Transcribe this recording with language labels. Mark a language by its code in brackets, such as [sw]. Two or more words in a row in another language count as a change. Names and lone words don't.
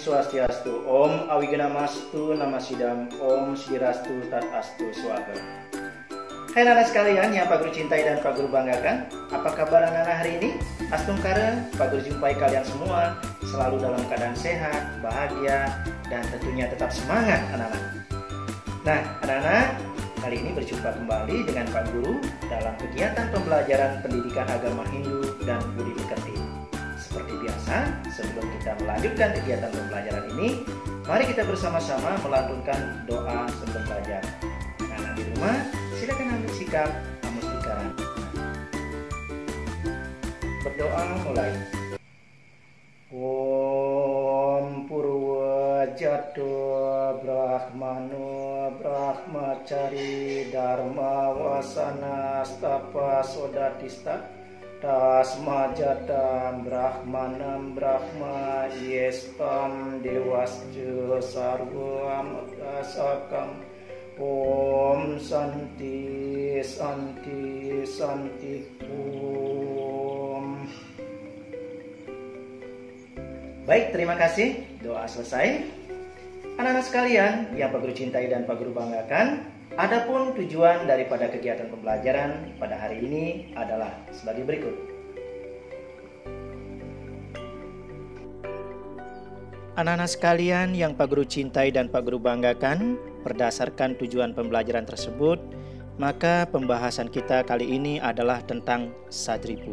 [id] Swastiastu. [sa] Om Awigana-mastu Namasidam. Om Swirastu Tatastu Swaga. [id] Hai anak sekalian yang Pak Guru cintai dan Pak Guru banggakan. Apa kabar anak-anak hari ini? Astungkara, Pak Guru jumpai kalian semua selalu dalam keadaan sehat, bahagia, dan tentunya tetap semangat anak-anak. Nah anak-anak, kali ini berjumpa kembali dengan Pak Guru dalam kegiatan pembelajaran pendidikan agama Hindu dan Budi Pekerti. Seperti biasa, sebelum kita melanjutkan kegiatan pembelajaran ini, mari kita bersama-sama melantunkan doa sebelum belajar. Anak-anak di rumah, silakan ambil sikap amustika. Berdoa mulai. [sa] Om Purwajatu Brahmanu Brahmacari Dharma Wasana Stapa Sodatista Tasma Jatan Brahmanam Brahma Yestam Dewascu Sarvam Dasakam. Om Santi Santi Santi Om. [id] Baik, terima kasih. Doa selesai. Anak-anak sekalian yang Pak Guru cintai dan Pak Guru banggakan, adapun tujuan daripada kegiatan pembelajaran pada hari ini adalah sebagai berikut. Anak-anak sekalian yang Pak Guru cintai dan Pak Guru banggakan, berdasarkan tujuan pembelajaran tersebut, maka pembahasan kita kali ini adalah tentang Sadripu.